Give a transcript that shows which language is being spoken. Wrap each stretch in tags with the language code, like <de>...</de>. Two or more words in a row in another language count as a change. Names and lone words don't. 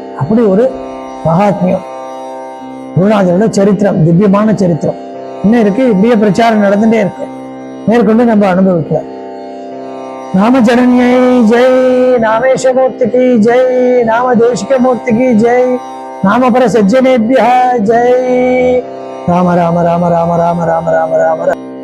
<ta>அப்படி ஒரு மகாத்மியம் குருநாதரோட சரித்திரம், திவ்யமான சரித்திரம் இன்னும் இருக்கு. இப்படியே பிரச்சாரம் நடந்துட்டே இருக்கு. மேற்கொண்டு நம்ம அனுபவிக்கலாம். நாம ஜனன்யை ஜெய், நாமேஷமூர்த்திக்கு ஜெய், நாம தேசிகமூர்த்திக்கு ஜெய், நாம பர சஜ்ஜனேபிய ஜெய். ராம ராம ராம ராம ராம ராம ராம ராம.</ta>